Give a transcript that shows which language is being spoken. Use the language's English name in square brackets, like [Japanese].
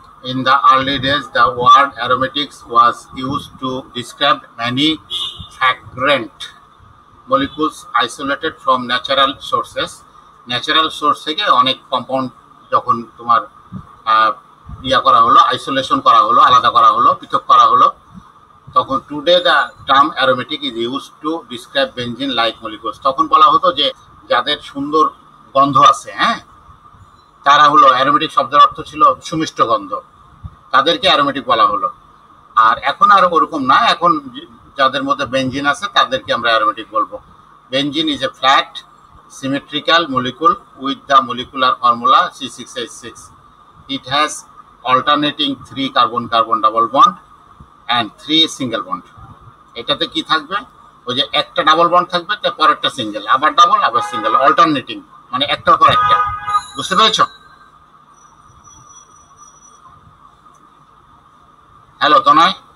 [English] In the early days, the word aromatics was used to describe many fragrant molecules isolated from natural sources. [Bangla] Natural source থেকে অনেক compound যখন তোমার ইয়া করা হলো, isolation করা হলো, আলাদা করা হলো, পৃথক করা হলো, তখন [English] Today the term aromatic is use to describe benzene like molecules. [Bangla] তখন বলা হতো যে যাদের সুন্দর গন্ধ আছে, হ্যাঁ, তারা হলো অ্যারোমেটিক শব্দের অর্থ ছিল সুমিষ্ট গন্ধ, তাদেরকে অ্যারোমেটিক বলা হলো। আর এখন আর ওরকম না, এখন যাদের মধ্যে বেনজিন আছে তাদেরকে আমরা অ্যারোমেটিক বলবো। [English] Benzene is a flat symmetrical molecule with the molecular formula C6H6. It has alternating 3 carbon-carbon double bond and 3 single bond. [Bangla] এটাতে কি থাকবে? ওই যে একটা ডাবল বন্ড থাকবে, তারপর একটা সিঙ্গেল, আবার ডাবল, আবার সিঙ্গেল, অল্টারনেটিং, মানে একটার পর একটা। বুঝতে পেরেছো? হ্যালো তনয়?